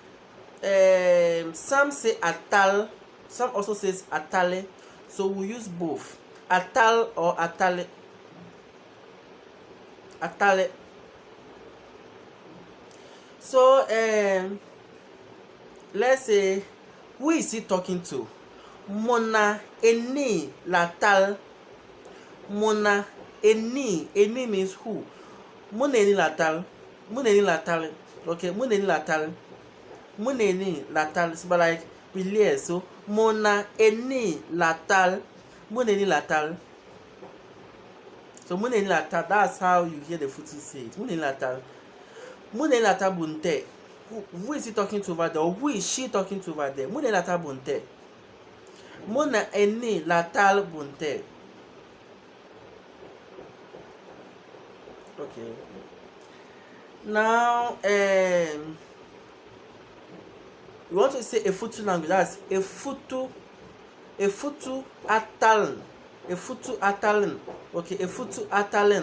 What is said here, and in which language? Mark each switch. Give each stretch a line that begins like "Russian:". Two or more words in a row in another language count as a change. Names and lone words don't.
English: Some say Atale, some also says Atale. So we use both. Atale or Atale. Atale. So let's say, who is he talking to?
Awutu: Mona eni latal. Mona eni.
English: Eni means who?
Awutu: Mona eni latal. Mona eni latal. Okay, Mona eni latal. Mona eni latal.
English: So, but like we liaise.
Awutu: So Mona eni latal. Mona eni latal. So Mona eni latal.
English: That's how you hear the Futu say it.
Awutu: Mona eni latal. Mona eni latal bunte.
English: Who is he talking to over there? Or who is she talking to over there?
Awutu: Mona eni latal bunte. Mona eni latal bunte.
English: Okay. Now, we want to say Efutu language. That's
Awutu: Efutu Atalen. Efutu Atalen. Okay, Efutu Atalen.